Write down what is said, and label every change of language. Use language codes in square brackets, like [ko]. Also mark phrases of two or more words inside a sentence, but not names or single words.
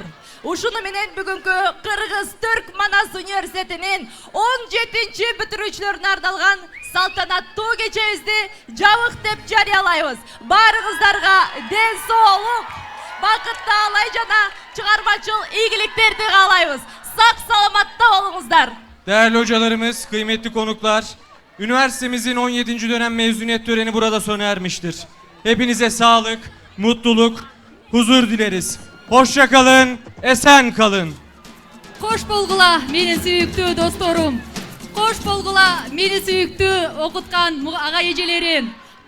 [ky] Ушуну менен бүгүнкү Кыргыз Түрк Манас университетинин 17-чи бүтүрүүчүлөрүнө ардалган салтанаттуу кечебизди жабык деп жарыялайбыз. Баарыңыздарга ден соолук, бакытты алай жана чыгармачыл ийгиликтерди каалайбыз. Сак саламатта болуңуздар. [tr] Değerli hocalarımız, kıymetli konuklar, üniversitemizin 17. dönem mezuniyet töreni burada sona ermiştir. Hepinize sağlık, mutluluk, huzur dileriz. Hoşça kalın, esen kalın. [ky] Кош болгула менин сүйүктүү досторум. Кош болгула мени сүйүктүү окуткан ага эжелерим.